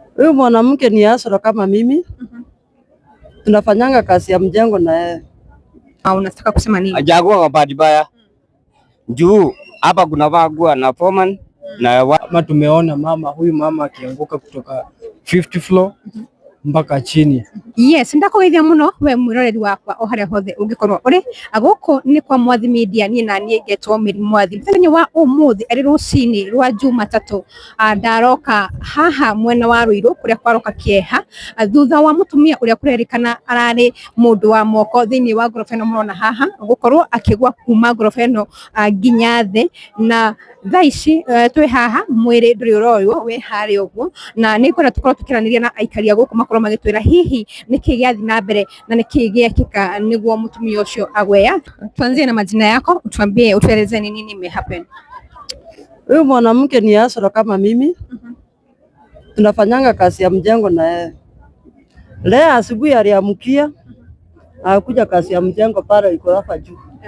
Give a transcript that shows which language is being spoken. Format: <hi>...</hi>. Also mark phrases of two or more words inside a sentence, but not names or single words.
<sw>Huyu mwanamke ni Asra kama mimi. Tunafanyanga kazi ya mjengo na yeye. Unataka kusema nini? Hajakuwa kwa bahati mbaya. Juu hapa kuna vagua na foreman na kama tumeona huyu mama akianguka kutoka 50 floor mpaka chini.</sw> <ki>Yes, ndakugeithia muno we mwiroreri wakwa o haria hothe ungikorwo uri aguko ni kwa Mwathi Media ni na nie ngetwo Mary Mwathi muthenya wa umuthi ari rucini rwa Jumatatu ndaroka haha mwena wa Ruiru kuria kwaroka kieha thutha wa mutumia uria kurerikana arari mundu wa moko thiini wa ngorofa ino murona haha gukorwo akigwa kuma ngorofa ino nginya thi na thaici twi haha mwiri nduri uroywo we hari uguo na ni kwenda tukorwo tukiraniria na aikari guku makorwo magitwira hihi niki giathi na mbere na niki giekika niguo mutumia ucio agweya.</ki> <sw>Tuanzie na majina yako, utuambie, utueleze ni nini imehappen. Huyu mwanamke ni Asra kama mimi. Tunafanyanga kazi ya mjengo na yeye. Leo asubuhi aliamkia akuja kazi ya mjengo pale iko hapa juu.</sw>